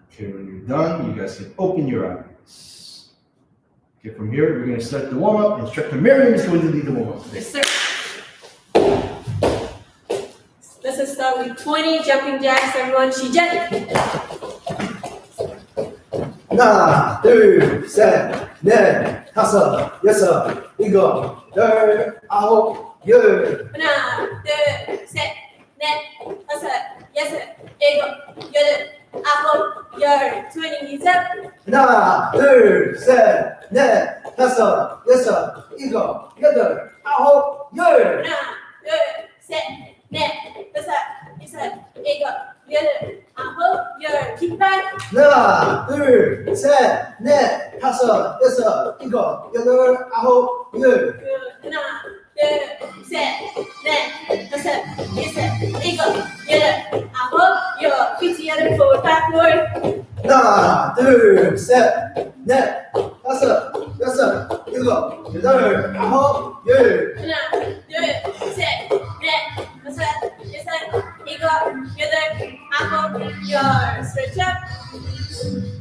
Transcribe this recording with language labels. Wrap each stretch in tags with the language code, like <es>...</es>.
<en>Okay, when you're done, you guys can open your eyes. Okay, from here, we're going to start the warm-up. Instructor Maryam is going to lead the warm-up today. Yes, sir. Let's start with 20 jumping jacks. Everyone,</en> <ko>시작. 하나, 둘, 셋, 넷, 다섯, 여섯, 일곱, 열, 아홉, 열. 하나, 둘, 셋, 넷, 다섯, 여섯, 일곱, 여덟, 아홉, 열.</ko> <en>20 up.</en> <ko>하나, 둘, 셋, 넷, 다섯, 여섯, 일곱, 여덟, 아홉, 열. 하나, 둘, 셋, 넷, 다섯, 여섯, 일곱, 여덟, 아홉, 열. 깃발. 하나, 둘, 셋, 넷, 다섯, 여섯, 일곱, 여덟, 아홉, 열. 하나, 둘, 셋, 넷, 다섯, 여섯, 일곱, 여덟, 아홉, 열.</ko> <en>feet together, forward, backward.</en> <ko>하나, 둘, 셋, 넷, 다섯, 여섯, 일곱, 여덟, 아홉, 열. 하나, 둘, 셋, 넷, 다섯, 여섯, 일곱, 여덟, 아홉, 열.</ko> <en>Stretch up.</en>